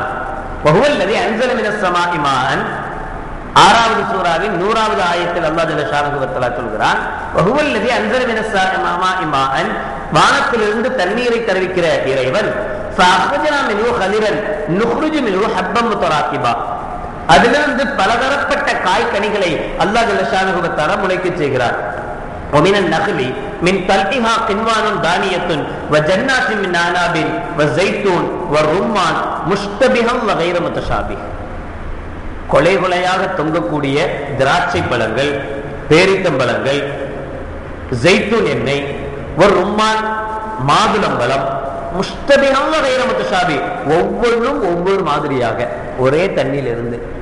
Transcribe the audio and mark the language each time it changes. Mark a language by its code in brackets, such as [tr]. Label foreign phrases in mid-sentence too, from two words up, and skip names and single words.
[ar] وهو الذي أنزل من السماء ماء, [ta] 6வது சூராவின் 100வது ஆயத்தில் [ar] الله جل شأنه وتعالى சொல்கிறான், وهو الذي أنزل من السماء ماء, [ta] வானத்திலிருந்து தண்ணீரை தருவிக்கிற இறைவன். [ar] فأخرجنا منه خضرا نخرج منه حبا متراكبا, [ta] அதிலிருந்து பலதரப்பட்ட காய்கனிகளை [ar] الله جل شأنه وتعالى [ta] முளைக்கச் செய்கிறார். [ar] ومن النخل من طلعها قنوان دانية وجنات من أعناب وزيتون والرمان مشتبها وغير متشابه. [ta] கொலை கொலையாக தொங்கக்கூடிய திராட்சை பழங்கள், பேரித்தம்பழங்கள், ஜெய்தூன் எண்ணெய், ஒரு ரும்மான் மாதுளம்பழம், [ar] مشتبها وغير متشابه, [ta] ஒவ்வொன்றும் ஒவ்வொரு மாதிரியாக ஒரே தண்ணியில் இருந்து.